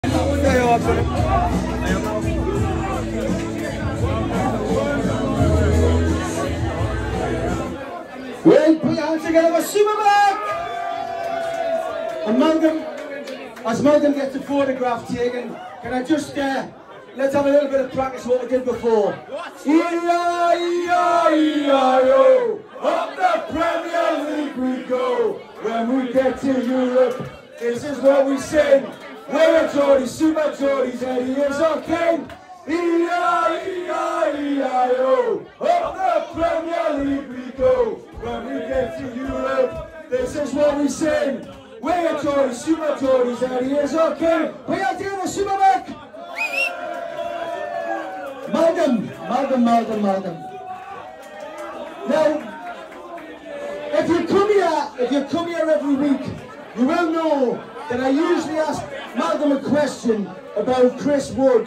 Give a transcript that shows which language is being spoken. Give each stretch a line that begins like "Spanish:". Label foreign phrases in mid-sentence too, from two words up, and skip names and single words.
English: Well, put your hands together for Supermac! And Malcolm, as Malcolm gets the photograph taken, can I just, let's have a little bit of practice what we did before. E-I-E-I-E-I-O, up the Premier League we go. When we get to Europe, this is what we sing. We're Geordie, Super Geordies, Eddie is our king. E-I-E-I-E-I-O, up the Premier League we go. When we get to Europe, this is what we sing. We're Geordie, Super Geordies, Eddie is our king. We are doing the Supermac. Malcolm. Now, if you come here every week, you will know that I usually ask Malcolm a question about Chris Wood.